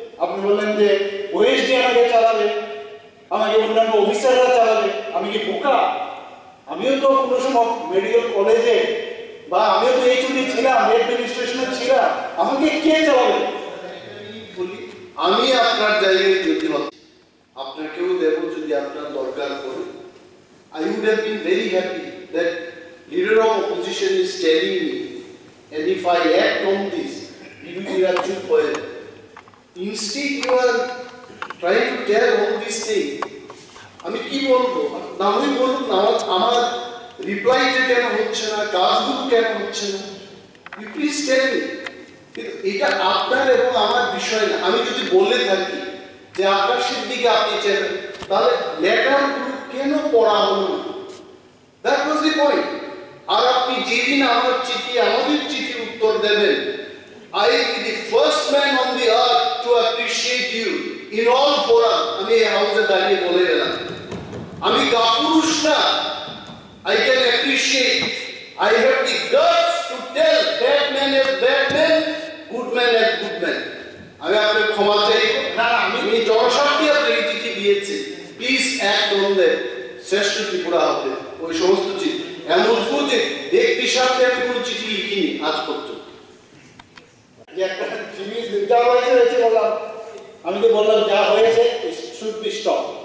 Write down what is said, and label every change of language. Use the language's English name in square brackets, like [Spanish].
[Bangla] আপনি বললেন যে ওএসডি আমাকে চালাবে, আমাকে অন্যান্য অফিসাররা চালাবে, আমি কি বোকা? আমিও তো কোনো সময় মেডিকেল কলেজে বা আমিও তো এইচওডি ছিলাম, অ্যাডমিনিস্ট্রেশনে ছিলাম, আমাকে কে চালাবে? আমি আপনার জায়গায় যদি আপনাকেও দেব যদি আপনার দরকার পড়ে। [English] I would have been very happy that leader of opposition is telling me, and if I act on this, he will be actually foiled. Instead, you are trying to tell all these things. [Bangla] আমি কি বলবো? না আমি বলুন না আমার রিপ্লাইটা কেন হচ্ছে না, কাজগুলো কেন হচ্ছে না, [English] you please tell me. [Bangla] এটা আপনার এবং আমার বিষয় না। আমি যদি বলে থাকি যে আকাশের দিকে আপনি চেনেন, তাহলে লেটারগুলো কেন পড়া হলো না? [English] That was the point. [Bangla] আর আপনি যেদিন আমাদের চিঠির উত্তর দেবেন, [English] I will be the first man on the earth to appreciate you in all forum. [Bangla] আমি এই হাউসে দাঁড়িয়ে বলে গেলাম, আমি কাপুরুষ না। [English] I can appreciate. I have the guts to tell bad man as bad man, good man as good man. [Bangla] আমি আপনাকে ক্ষমা চাই না, আমি জনস্বার্থে আপনাকে চিঠি দিয়েছি। [English] please act on that [Bangla] শ্রেষ্ঠ ত্রিপুরা হবে, ওই সমস্ত চিঠি এমন যে ব্যক্তির সামনে আমি কোনো চিঠি লিখিনি আজ পর্যন্ত। যে একটা জিনিস যা হয়েছে বললাম, আমি তো বললাম যা হয়েছে [English] Should be stop.